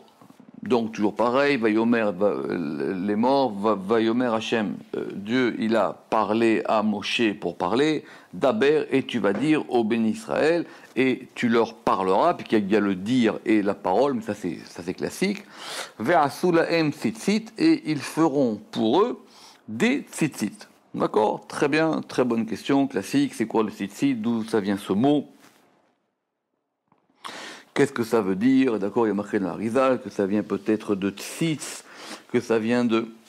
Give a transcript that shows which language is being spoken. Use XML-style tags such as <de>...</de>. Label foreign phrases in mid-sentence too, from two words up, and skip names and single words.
<fr>Donc, toujours pareil, Vayomer les morts,</fr> <he>ויאמר השם,</he> <fr>Dieu, il a parlé à Moshe pour parler, Daber, et tu vas dire au béni Israël, et tu leur parleras, puis qu'il y a le dire et la parole, mais ça c'est classique,</fr> <he>ועשו להם ציצית,</he> <fr>et ils feront pour eux des tzitzit. D'accord? Très bien, très bonne question, classique, c'est quoi le tzitzit? D'où ça vient ce mot? Qu'est-ce que ça veut dire? D'accord, il y a marqué dans la Rizal que ça vient peut-être de tzitz, que ça vient de...</fr>